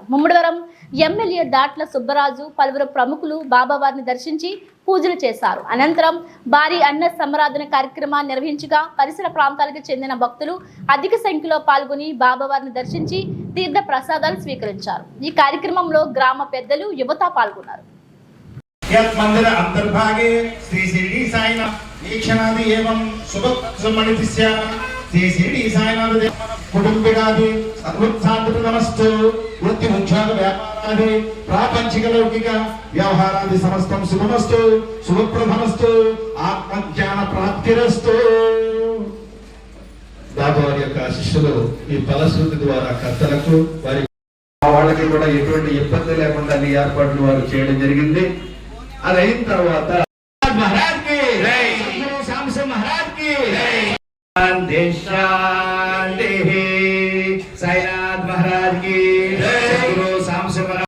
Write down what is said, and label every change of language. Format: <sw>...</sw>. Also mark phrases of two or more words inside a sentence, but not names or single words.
<te>ముమ్మడివరం ఎమ్మెల్యే దాట్ల సుబ్బరాజు, పలువురు ప్రముఖులు బాబావారిని దర్శించి పూజలు చేశారు. అనంతరం భారీ అన్న సమరాధన కార్యక్రమాన్ని నిర్వహించగా పరిసర ప్రాంతాలకు చెందిన భక్తులు అధిక సంఖ్యలో పాల్గొని బాబావారిని దర్శించి తీర్థ ప్రసాదాలు స్వీకరించారు. ఈ కార్యక్రమంలో గ్రామ పెద్దలు, యువత పాల్గొన్నారు.</te> <sa>मंदिर अंतर्भागे श्री शिरडी साईनाथ वीक्षणादि एवं शुभमणितिस्य श्री शिरडी साईनाथ कुटुंबिकादि सर्वोत्साहप्रदमस्तु वृत्ति उद्योग व्यापारादि प्रापंचिक लौकिक व्यवहारादि समस्तं शुभमस्तु शुभप्रदमस्तु आत्मज्ञान प्राप्तिरस्तु.</sa> <te>బాబా వారి యొక్క శిష్యులు ఈ ఫలశ్రుతి ద్వారా కర్తలకు వారి వాళ్ళకి కూడా ఎటువంటి ఇబ్బంది లేకుండా అన్ని ఏర్పాట్లు వారు చేయడం జరిగింది. అది అయిన తర్వాత</te> <hi>महाराज की जय, श्याम सिंह महाराज की जय, साईनाथ महाराज की जय, गुरु श्याम सिंह महाराज.</hi>